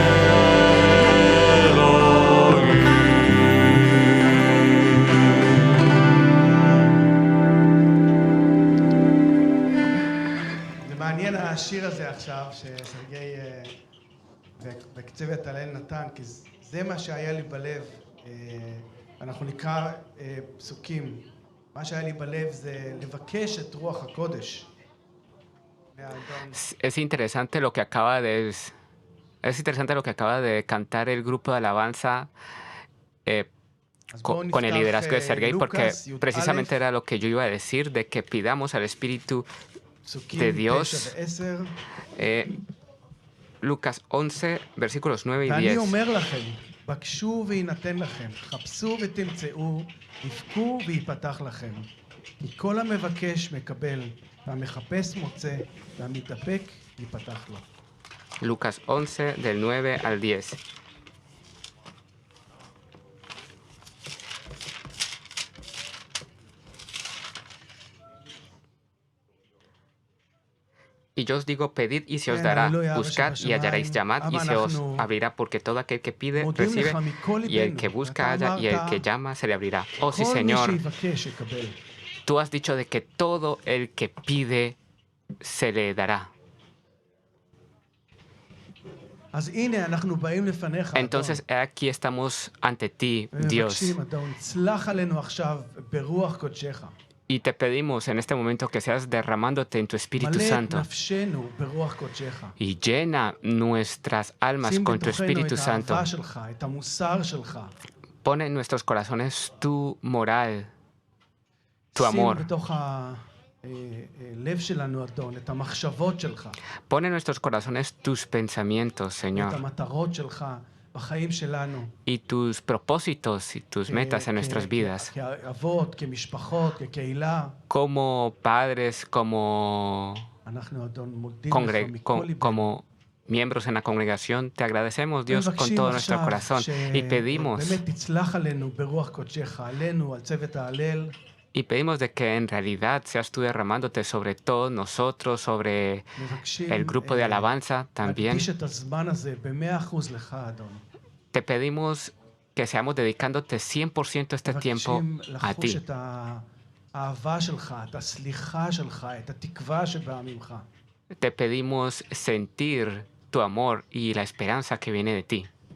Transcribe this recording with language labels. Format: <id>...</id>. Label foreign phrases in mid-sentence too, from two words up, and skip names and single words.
<he>זה מעניין השיר הזה עכשיו שסרגי וקצבת הלל נתן, כי זה מה שהיה לי בלב. אנחנו נקרא פסוקים. מה שהיה לי בלב זה לבקש את רוח הקודש מהאדון.</he> <es>Es interesante lo que acaba de cantar el grupo de alabanza</es> <he>אז בואו</he> <es>con el liderazgo de</es> <he>נפתח</he> <es>Sergei, porque</es> <he>לוקאס י"א,</he> <es>precisamente era lo que yo iba a decir, de que pidamos al Espíritu</es> <he>פסוקים</he> <es>de 9 Dios.</es> <he>ו-10.</he> <es>Lucas 11, versículos 9 y</es> <he>ואני 10. אומר לכם, בקשו ויינתן לכם, חפשו ותמצאו, דפקו ויפתח לכם. כי כל המבקש מקבל, והמחפש מוצא, והמתדפק ייפתח לו.</he> <es>Lucas 11, del 9 al 10. Y yo os digo, pedid y se os dará, buscad y hallaréis, llamad y se os abrirá, porque todo aquel que pide recibe, y el que busca halla, y el que llama se le abrirá. Oh sí,</es> <he>כל מי</he> <es>Señor,</es> <he>שיבקש יקבל.</he> <es>tú has dicho de que todo el que pide se le dará.</es> <he>אז הנה אנחנו באים לפניך,</he> <es>Entonces aquí estamos ante ti, Dios,</es> <he>מבקשים, אדון, צלח עלינו עכשיו ברוח קודשך.</he> <es>y te pedimos en este momento que seas derramándote en tu Espíritu</es> <he>מלא את</he> <es>Santo</es> <he>נפשנו ברוח קודשך.</he> <es>y llena nuestras almas</es> <he>שים</he> <es>con tu</es> <he>בתוכנו</he> <es>Espíritu</es> <he>את</he> <es>Santo.</es> <he>האהבה שלך, את המוסר שלך.</he> <es>Pone en nuestros corazones tu moral, tu</es> <he>שים</he> <es>amor.</es> <he>בתוך הלב שלנו, אדון, את המחשבות שלך,</he> <es>Pone en nuestros corazones tus pensamientos,</es> <he>את</he> <es>Señor,</es> <he>המטרות שלך בחיים שלנו.</he> <es>y tus propósitos y tus metas en nuestras vidas,</es> <he>כאבות, כמשפחות, כקהילה.</he> <es>como padres, como,</es> <he>אנחנו, אדון, מודים לך מכל ליבנו.</he> <es>como miembros en la congregación. Te agradecemos, Dios, con todo nuestro corazón y pedimos</es> <he>באמת תצלח עלינו ברוח קודשך, עלינו, על צוות ההלל.</he> <es>Y pedimos de que en realidad seas tú derramándote sobre todos nosotros, sobre el grupo de alabanza también. Te pedimos que seamos dedicándote 100% este tiempo a ti. Te pedimos sentir tu amor y la esperanza que viene de ti.</es>